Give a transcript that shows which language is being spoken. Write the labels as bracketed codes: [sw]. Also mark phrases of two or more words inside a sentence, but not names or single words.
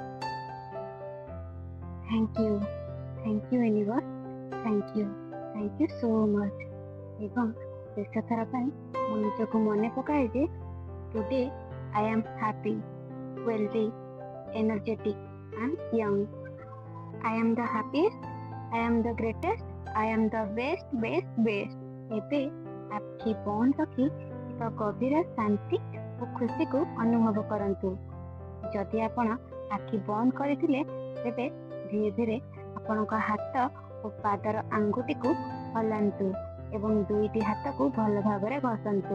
[en] Thank you universe, thank you so much. [or] ଏବଂ ଶେଷ ଥର ପାଇଁ ମୁଁ ନିଜକୁ ମନେ ପକାଏ ଯେ [en] today I am happy, wealthy, energetic and young. I am the happiest, I am the greatest, I am the best, best, best। [or] ଏବେ ଆଖି ବନ୍ଦ ରଖି ଏକ ଗଭୀର ଶାନ୍ତି ଓ ଖୁସିକୁ ଅନୁଭବ କରନ୍ତୁ। ଯଦି ଆପଣ ଆଖି ବନ୍ଦ କରିଥିଲେ ତେବେ ଧୀରେ ଧୀରେ ଆପଣଙ୍କ ହାତ ଓ ପାଦର ଆଙ୍ଗୁଠିକୁ ହଲାନ୍ତୁ ଏବଂ ଦୁଇଟି ହାତକୁ ଭଲ ଭାବରେ ଘଷନ୍ତୁ।